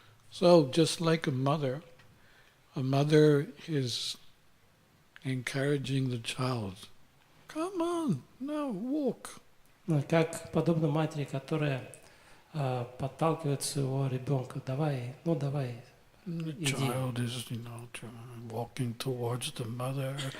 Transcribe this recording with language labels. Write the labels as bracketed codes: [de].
[en] So just like a mother is encouraging the child. Come on, now walk. [ru] Как подобно матери, которая подталкивает своего ребенка, давай, [en] And the [ru] Иди. [en] child is, walking towards the mother.